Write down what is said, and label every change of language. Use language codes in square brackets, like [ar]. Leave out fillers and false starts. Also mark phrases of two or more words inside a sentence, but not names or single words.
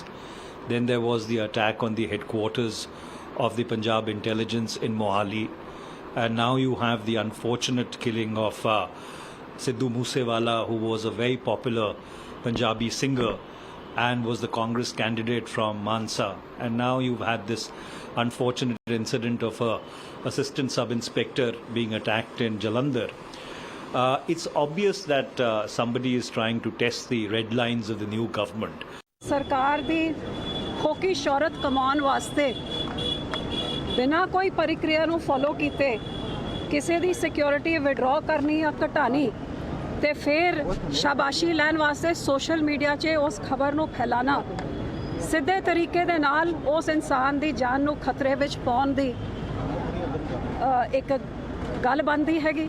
[en] Then there was the attack on the headquarters of the Punjab intelligence in Mohali, and now you have the unfortunate killing of Sidhu Moosewala, who was a very popular Punjabi singer and was the Congress candidate from Mansa. And now you've had this unfortunate incident of a assistant sub-inspector being attacked in Jalandhar. It's obvious that somebody is trying to test the red lines of the new government. [pa] ਸਰਕਾਰ ਦੀ ਖੋਕੀ ਸ਼ੋਹਰਤ ਕਮਾਉਣ ਵਾਸਤੇ ਬਿਨਾ ਕੋਈ ਪ੍ਰਕਿਰਿਆ ਨੂੰ ਫਾਲੋ ਕੀਤੇ ਕਿਸੀ ਦੀ [en] security withdraw [pa] ਕਰਨੀ ਯਾ ਘਟਾਨੀ ਤੇ ਫਿਰ ਸ਼ਾਬਾਸ਼ੀ ਲੈਣ ਵਾਸਤੇ [en] social media [pa] 'ਚ ਉਸ ਖ਼ਬਰ ਨੂੰ ਫੈਲਾਣਾ ਸਿੱਧੇ ਤਰੀਕੇ ਦੇ ਨਾਲ ਉਸ ਇਨਸਾਨ ਦੀ ਜਾਨ ਨੂੰ ਖ਼ਤਰੇ ਵਿਚ ਪਾਉਣ ਦੀ ਇਕ ਗੱਲ ਬਣਦੀ ਹੈਗੀ।